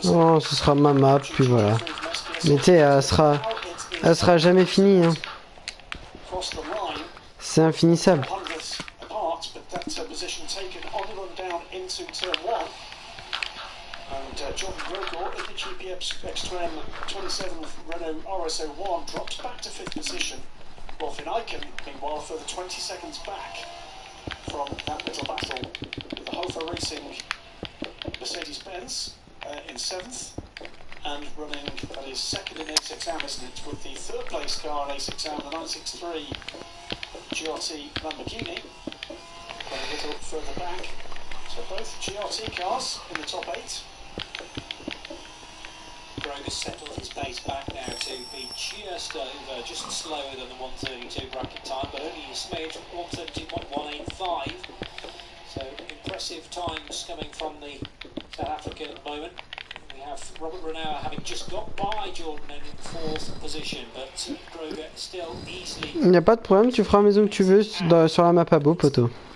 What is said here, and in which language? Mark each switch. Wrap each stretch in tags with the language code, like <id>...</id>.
<fr>Non, ce sera ma map, puis voilà. Mais tu sais, elle sera jamais finie. Hein. C'est infinissable.</fr> <en>That position taken on the run down into turn 1, and Jordan Grogor in the GPX X-Trem 27 Renault RSO 1 drops back to 5th position, while Finn Eichen meanwhile further 20 seconds back from that little battle with the Hofer Racing Mercedes-Benz in 7th and running, that is second in A6am, isn't it, with the 3rd place car in A6am, the 963 GRT Lamborghini. A little further back, so both GRT cars in the top 8. Grog has settled his pace back now to be just over, just slower than the 132 bracket time, but only a smidge, 132.185. So impressive times coming from the South African at the moment. We have Robert Renauer having just got by Jordan in 4th position, but Grover still easily.</en> <fr>Il n'y a pas de problème, tu feras la maison que tu veux sur la map à beau, poteau.</fr>